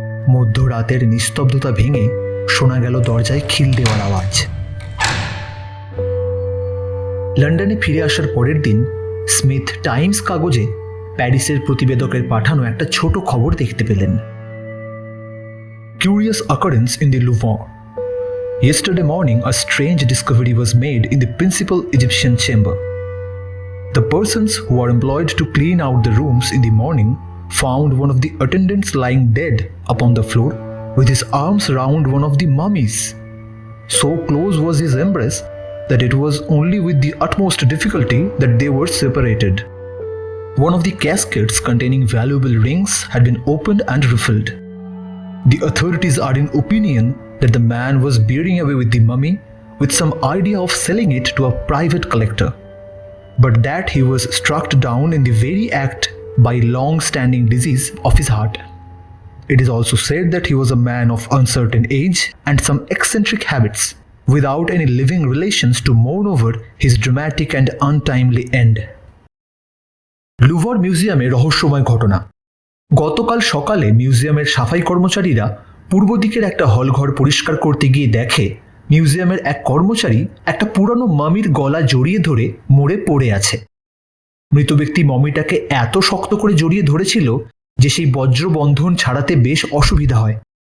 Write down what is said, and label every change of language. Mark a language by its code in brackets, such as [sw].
[bn] মধ্যরাতের নিস্তব্ধতা ভেঙে শোনা গেল দরজায় খিল দেওয়ার আওয়াজ। লন্ডনে ফিরে আসার পরের দিন স্মিথ টাইমস কাগজে প্যারিসের প্রতিবেদকের পাঠানো একটা ছোট খবর দেখতে পেলেন। [en] Curious occurrence in the Louvre. Yesterday morning, a strange discovery was made in the principal Egyptian chamber. The persons who were employed to clean out the rooms in the morning found one of the attendants lying dead upon the floor with his arms round one of the mummies. So close was his embrace that it was only with the utmost difficulty that they were separated. One of the caskets containing valuable rings had been opened and refilled. The authorities are in opinion that the man was bearing away with the mummy with some idea of selling it to a private collector, but that he was struck down in the very act by long-standing disease of his heart. It is also said that he was a man of uncertain age and some eccentric habits, without any living relations to mourn over his dramatic and untimely end. [bn] Louvre মিউজিয়ামে রহস্যময় ঘটনা। গতকাল সকালে মিউজিয়ামের সাফাই কর্মচারীরা পূর্ব দিকের একটা হলঘর পরিষ্কার করতে গিয়ে দেখে মিউজিয়ামের এক কর্মচারী একটা পুরানো মামির গলা জড়িয়ে ধরে মরে পড়ে আছে। মৃত ব্যক্তি মমিটাকে এত শক্ত করে জড়িয়ে ধরেছিল যে সেই বজ্রবন্ধন ছাড়াতে বেশ অসুবিধা হয়।